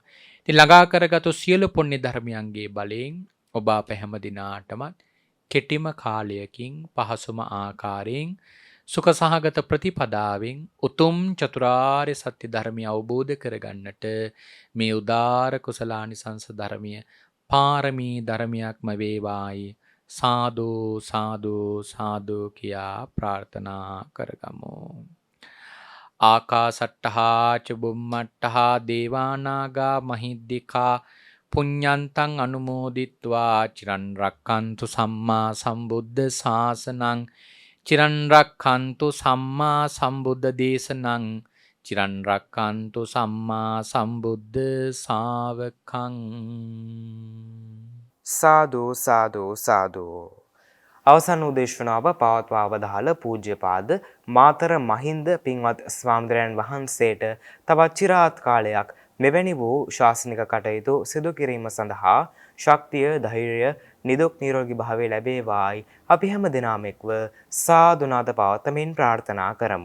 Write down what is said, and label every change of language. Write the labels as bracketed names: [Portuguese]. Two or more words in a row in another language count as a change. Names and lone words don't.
[Sinhala] ඉතින් ළඟා කරගත්තු සියලු පුණ්‍ය ධර්මයන්ගේ බලයෙන් ඔබ අප හැම දිනාටමත් කෙටිම කාලයකින් පහසුම ආකාරයෙන් සුඛ සහගත ප්‍රතිපදාවෙන් උතුම් චතුරාර්ය සත්‍ය ධර්මය අවබෝධ කරගන්නට මේ උදාර කුසලානිසංස ධර්මය පාරමී ධර්මයක්ම වේවායි සාදු සාදු සාදු කියා ප්‍රාර්ථනා කරගමු. [Pali] ආකාසට්ටහා ච බුම්මට්ටහා දේවානාගා මහිද්దికා පුඤ්ඤන්තං අනුමෝදිත්වා චිරන් රක්칸තු සම්මා සම්බුද්ධ ශාසනං චිරන් රක්칸තු සම්මා සම්බුද්ධ දේශනං චිරන් රක්칸තු සම්මා සම්බුද්ධ ශාවකං. [Sinhala] සාදු සාදු සාදු. අවසන් උදේශනාව පවත්වා වදාළ පූජ්‍යපාද මාතර මහින්ද පින්වත් ස්වාමීන් වහන්සේට තවත් চিරාත් කාලයක් මෙවැනි වූ ශාසනික කටයුතු සිදු කිරීම සඳහා ශක්තිය ධෛර්යය නිදුක් නිරෝගී භාවය ලැබේවායි අපි හැම දිනම එක්ව සාදුනාද පවත්වමින් ප්‍රාර්ථනා කරමු.